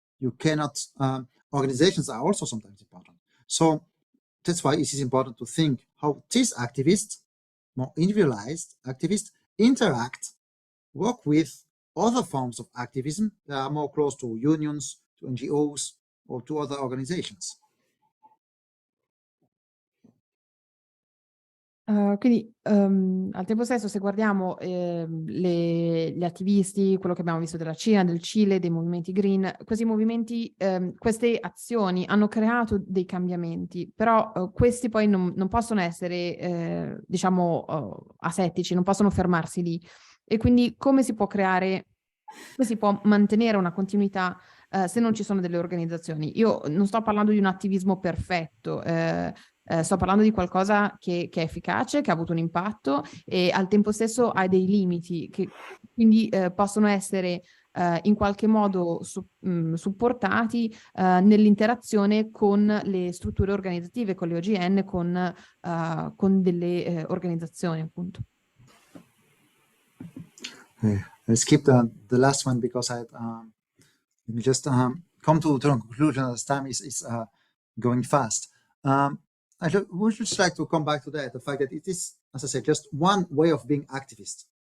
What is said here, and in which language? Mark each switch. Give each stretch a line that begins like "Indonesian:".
English: You cannot, organizations are also sometimes important. So that's why it is important to think how these activists, more individualized activists, interact, work with other forms of activism that are more close to unions, to NGOs, or to other organizations.
Italian: Quindi al tempo stesso, se guardiamo gli attivisti, quello che abbiamo visto della Cina, del Cile, dei movimenti green, questi movimenti, queste azioni hanno creato dei cambiamenti, però questi poi non possono essere, diciamo, asettici, non possono fermarsi lì. E quindi come si può creare, come si può mantenere una continuità se non ci sono delle organizzazioni? Io non sto parlando di un attivismo perfetto, sto parlando di qualcosa che è efficace, che ha avuto un impatto e al tempo stesso ha dei limiti, che quindi possono essere in qualche modo supportati nell'interazione con le strutture organizzative, con le OGN, con delle organizzazioni, appunto.
English: I skipped the last one because let me just come to a conclusion as time is going fast. I would just like to come back to that, the fact that it is, as I said, just one way of being activist.